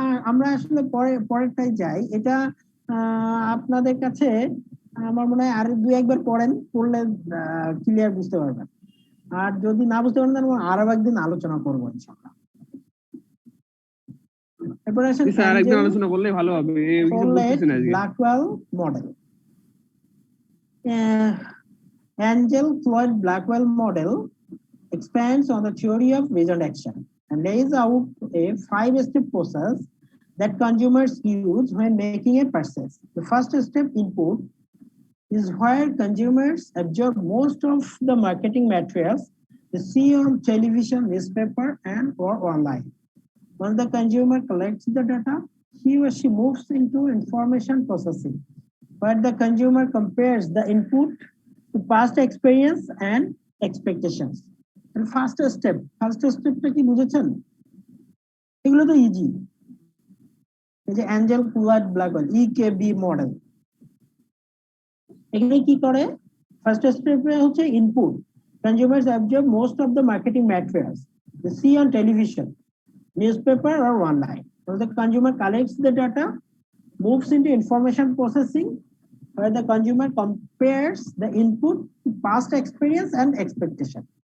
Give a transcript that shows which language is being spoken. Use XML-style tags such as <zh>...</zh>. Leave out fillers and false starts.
<bn>আমরা আসলে পরেরটাই যাই। এটা আপনাদের কাছে আমার মনে হয় আর দুই একবার পড়লে ক্লিয়ার বুঝতে পারবেন। আর যদি না বুঝতে পারেন তাহলে আরো একদিন আলোচনা করবো ইনশাআল্লাহ। এরপরে আসেন স্যার আরেকদিন আলোচনা করলে ভালো হবে, কিছু বুঝতেছি না আজকে। Blackwell model.</bn> <en>Angel Floyd Blackwell model expands on the theory of reasoned action and lays out a 5-step process that consumers use when making a purchase. The first step, input, is where consumers absorb most of the marketing materials they see on television, newspaper, and/or online. Once the consumer collects the data, he or she moves into information processing, where the consumer compares the input to past experience and expectations.</en> <bn>And first stepটা কি বুঝেছেন? এগুলো তো easy. এই যে Angel Floyd Blackwell EKB model, এখানে কি করে? First স্টেপে হচ্ছে input.</bn> <en>Consumers absorb most of the marketing materials they see on television, newspaper, or online. Once the consumer collects the data, moves into information processing, where the consumer compares the input to past experience and expectation.</en>